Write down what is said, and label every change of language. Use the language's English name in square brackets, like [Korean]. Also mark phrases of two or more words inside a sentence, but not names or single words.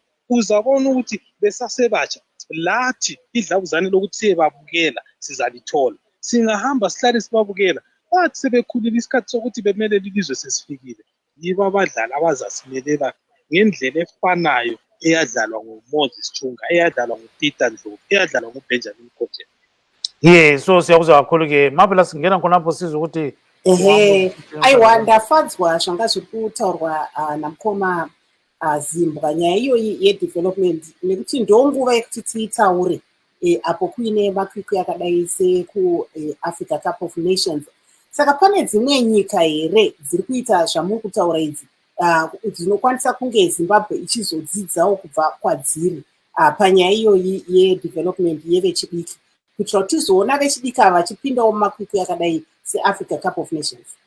[North Ndebele] Uzabona ukuthi besasebatsha lathi idlabuzane lokuthi siyebabukela sizalithola singahamba sihlale sibabukela bathi sebekhulile isikhathi sokuthi bemele lilizwe sesifikile yibo abadlali abazasimelela ngendlela efanayo eyadlalwa nguMoses Chunga eyadlalwa nguPeter Ndlovu eyadlalwa nguBenjamin Kote. So siyakuzwa kakhulu ke mapela singena khonapho sizwe ukuthi [Shona] aiwandafadzwa zvanga zviri kutaurwa namukoma Zimbwa nyaya iyo yedevelopment nekuti ndonguva yekuti tiitaure apo kuine makwikwi akadai sekuAfrica Cup of Nations. Saka pane dzimwe nyika here dziri kuita zvamuri kutaura idzi dzinokwanisa kunge Zimbabwe ichizodzidzawo kubva kwadziri panyaya iyoyi yedevelopment yevechidiki kuitira kuti tizoona vechidiki ava vachipindawo mumakwikwi akadai seAfrica Cup of Nations.